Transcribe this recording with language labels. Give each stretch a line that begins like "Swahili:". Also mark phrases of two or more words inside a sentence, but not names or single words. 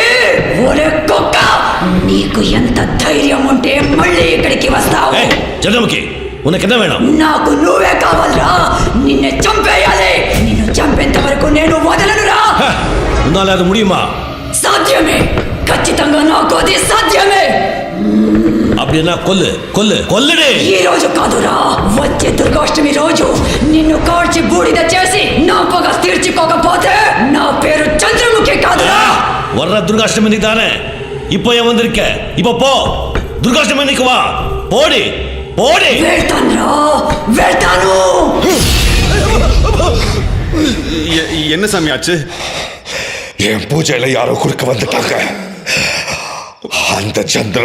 Telugu: ఒరే కుక్క, నీకు ఎంత ధైర్యం ఉంటే మళ్ళీ ఇక్కడికి వస్తావు?
Tamil: చంద్రముఖి, உனக்கென்ன வேணும்?
Telugu: నాకు నువ్వే కావాలరా, నిన్ను చంపేయాలి. నిన్ను చంపేంత వరకు నేను వదలనురా.
Tamil: உன்னா அது முடியுமா?
Telugu: సాధ్యమే, ఖచ్చితంగా నాకు అది సాధ్యమే.
Tamil: அப்படின்னா கொல்லு கொல்லு கொல்லுడే.
Telugu: ఈ రోజు కాదురా, వచ్చే దుర్గాష్టమి రోజు నిన్ను కాల్చి బూడిద చేసి నా పగ తీర్చుకోకపోతే నా పేరు చంద్రముఖి కాదురా.
Tamil: வர்ற துர்காஷ்டமி இன்னைக்கு தானே, இப்போ ஏன் வந்திருக்க? இப்போ போ, துர்காஷ்டமி இன்னைக்கு வா. போடி போடி.
Telugu: వెళ్తానురా, వెళ్తాను.
Tamil: என்ன சாமி ஆச்சு? என் பூஜையில யாரோ குறுக்க வந்துட்டாங்க. அந்த சந்திர